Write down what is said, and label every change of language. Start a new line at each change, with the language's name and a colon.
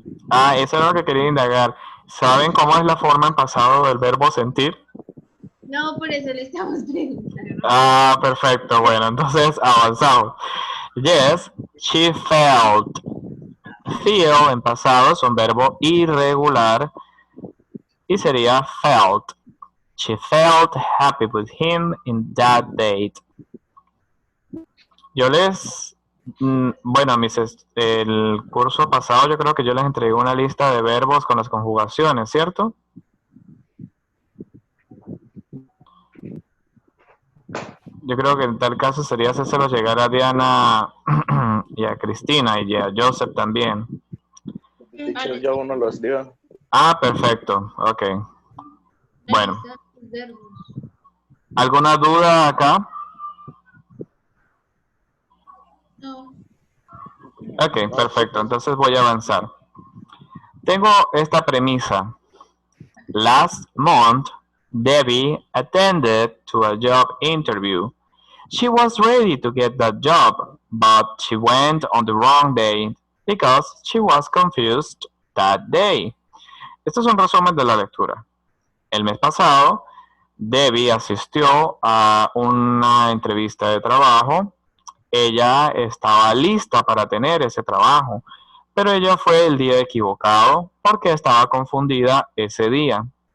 Spanish: Ah, eso es lo que quería indagar. ¿Saben cómo es la forma en pasado del verbo sentir? No, por eso le estamos preguntando. Ah, perfecto. Bueno, entonces avanzamos.
English: Yes, she felt.
Spanish: Feel en pasado es un verbo irregular y sería felt.
English: She felt happy with him in that date.
Spanish: Yo les, bueno, el curso pasado yo creo que yo les entregué una lista de verbos con las conjugaciones, ¿cierto? Yo creo que en tal caso sería hacérselo llegar a Diana y a Cristina y a Joseph también. Teacher, ya uno los dio. Ah, perfecto. Ok. Bueno. ¿Alguna duda acá? No. Ok, perfecto. Entonces voy a avanzar. Tengo esta premisa.
English: Last month, Debbie attended to a job interview. She was ready to get that job, but she went on the wrong day because she was confused that day.
Spanish: Esto es un resumen de la lectura. El mes pasado, Debbie asistió a una entrevista de trabajo. Ella estaba lista para tener ese trabajo, pero ella fue el día equivocado porque estaba confundida ese día.